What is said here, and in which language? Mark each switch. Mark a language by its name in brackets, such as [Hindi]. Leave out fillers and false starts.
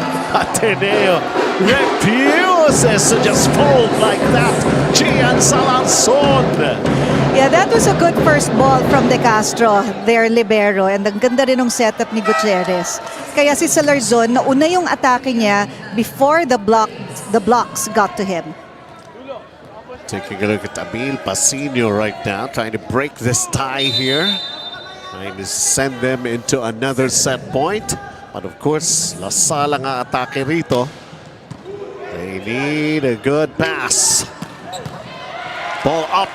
[English] Ateneo refuses to just fold like that. Gian Salanzon. Yeah, that was a good first ball from De Castro, their libero. [Filipino] And ang ganda rin ng setup ni Gutierrez. Kaya si Salarzon, nauna yung atake niya [English] before the blocks got to him. Taking a look at Emil Pasillo right now, trying to break this tie here. Trying to send them into another set point. But of course, Lasal [Filipino] ang atake rito. [English] They need a good pass. Ball up.